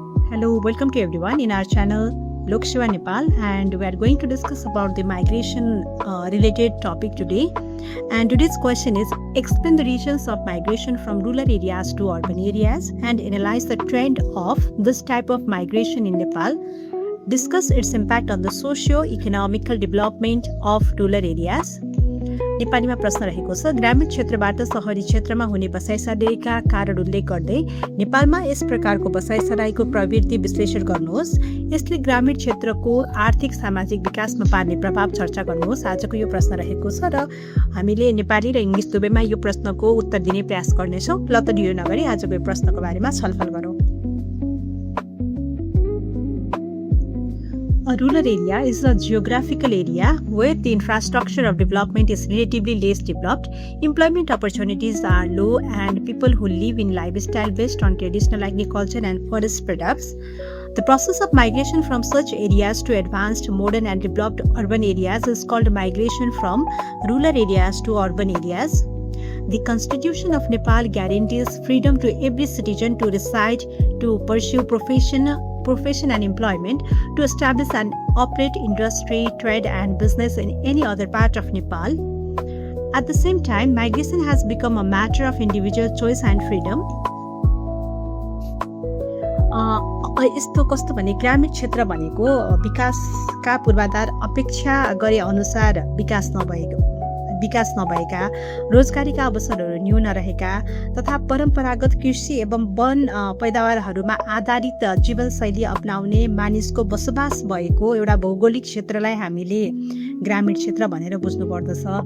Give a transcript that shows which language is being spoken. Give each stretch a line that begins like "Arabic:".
English: Hello, welcome to everyone in our channel Lok Seva Nepal, and we are going to discuss about the migration related topic today. And today's question is, explain the reasons of migration from rural areas to urban areas and analyze the trend of this type of migration in Nepal. Discuss its impact on the socio-economical development of rural areas.
Nepali: नेपालीमा प्रश्न रहेको छ, ग्रामीण क्षेत्रबाट शहरी क्षेत्रमा हुने बसाइसराईका कारण उल्लेख गर्दै नेपालमा यस प्रकारको बसाइसराईको प्रवृत्ति विश्लेषण गर्नुहोस्। यसले ग्रामीण क्षेत्रको आर्थिक सामाजिक विकासमा पार्ने प्रभाव चर्चा गर्नुहोस्। आजको यो प्रश्न रहेको छ र हामीले नेपाली र इङ्ग्लिस दुवैमा यो प्रश्नको उत्तर दिने प्रयास गर्नेछौँ। ल त ढिलो नगरी आजको यो प्रश्नको बारेमा छलफल गरौँ।
English: A rural area is a geographical area where the infrastructure of development is relatively less developed, employment opportunities are low, and people who live in lifestyle based on traditional agriculture and forest products. The process of migration from such areas to advanced, modern and developed urban areas is called migration from rural areas to urban areas. The Constitution of Nepal guarantees freedom to every citizen to reside, to pursue profession and employment, to establish and operate industry, trade and business in any other part of Nepal. At the same time, migration has become a matter of individual choice and freedom.
Nepali: यस्तो कस्तो भने ग्रामीण क्षेत्र भनेको विकासका पूर्वाधार अपेक्षा गरे अनुसार विकास नभएका, रोजगारीका अवसरहरू न्यून रहेका तथा परम्परागत कृषि एवं वन पैदावारहरूमा आधारित जीवनशैली अपनाउने मानिसको बसोबास भएको एउटा भौगोलिक क्षेत्रलाई हामीले ग्रामीण क्षेत्र भनेर बुझ्नुपर्दछ।